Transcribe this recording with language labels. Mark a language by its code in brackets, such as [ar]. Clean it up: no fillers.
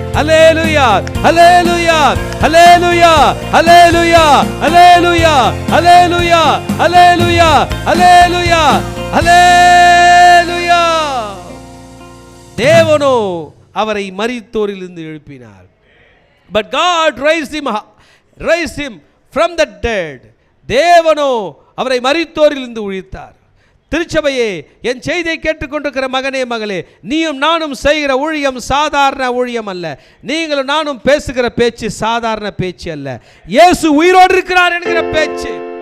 [ta] அல்லேலூயா, அல்லேலூயா, அல்லேலூயா, அல்லேலூயா, அல்லேலூயா, அல்லேலூயா, அல்லேலூயா, அல்லேலூயா, அல்லேலூயா. தேவனோ அவரை மரித்தோரிலிருந்து எழுப்பினார். [en] But God raised him from the dead. [ta] தேவனோ அவரை மரித்தோரிலிருந்து உயிர்த்தார். திருச்சபையே, என் செய்தியை கேட்டுக்கொண்டிருக்கிற மகனே மகளே, நீயும் நானும் செய்கிற ஊழியம் சாதாரண ஊழியம் அல்ல. நீங்களும் நானும் பேசுகிற பேச்சு சாதாரண பேச்சு அல்ல. இயேசு உயிரோடு இருக்கிறார் என்கிற பேச்சு.